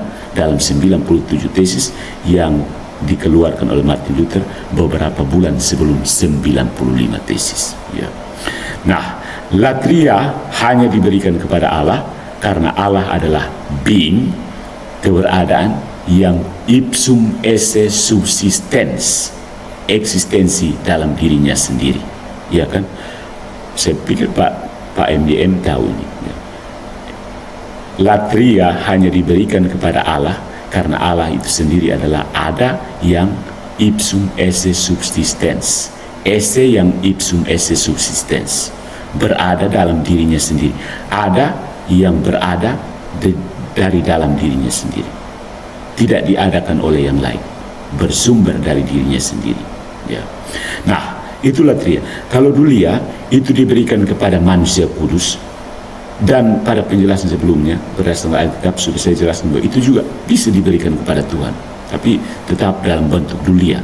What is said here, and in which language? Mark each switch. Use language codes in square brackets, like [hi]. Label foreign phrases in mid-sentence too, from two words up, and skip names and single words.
[id] Dalam 97 tesis yang dikeluarkan oleh Martin Luther beberapa bulan sebelum 95 tesis. Ya. Nah, latria hanya diberikan kepada Allah karena Allah adalah being, keberadaan yang [la] ipsum esse subsistens, [id] eksistensi dalam dirinya sendiri. Ya kan? Saya pikir Pak MDM tahu ini. Ya. Latria hanya diberikan kepada Allah karena Allah itu sendiri adalah ada yang [la] ipsum esse subsistens, [id] esse yang [la] ipsum esse subsistens, [id] berada dalam dirinya sendiri, ada yang berada dari dalam dirinya sendiri, tidak diadakan oleh yang lain, bersumber dari dirinya sendiri. Ya. Nah, itulah latria. Kalau dulia itu diberikan kepada manusia kudus, dan pada penjelasan sebelumnya berdasarkan Alkitab sudah saya jelaskan bahwa itu juga bisa diberikan kepada Tuhan, tapi tetap dalam bentuk dulia.